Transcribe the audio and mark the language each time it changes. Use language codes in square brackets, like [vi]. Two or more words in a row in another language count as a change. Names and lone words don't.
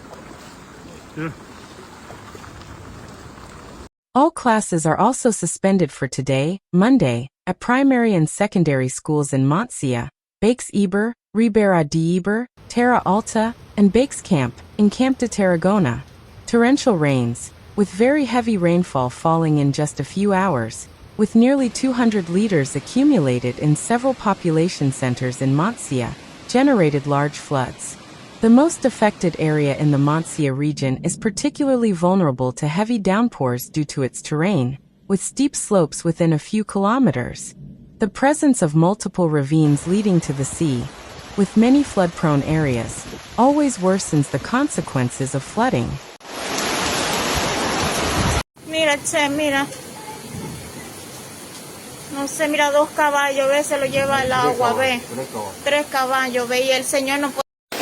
[en] All classes are also suspended for today, Monday, at primary and secondary schools in Montsià, Baix-Ebre, Ribera d'Ebre, Terra Alta, and Baix-Camp, in Camp de Tarragona. Torrential rains, with very heavy rainfall falling in just a few hours, with nearly 200 liters accumulated in several population centers in Montsià, generated large floods. The most affected area in the Montsià region is particularly vulnerable to heavy downpours due to its terrain, with steep slopes within a few kilometers. The presence of multiple ravines leading to the sea, with many flood-prone areas, always worsens the consequences of flooding. [es] Mira, che, mira. No sé, mira, 2 caballos, ve, se lo lleva el agua, ve. 3 caballos, ve, y el señor no puede.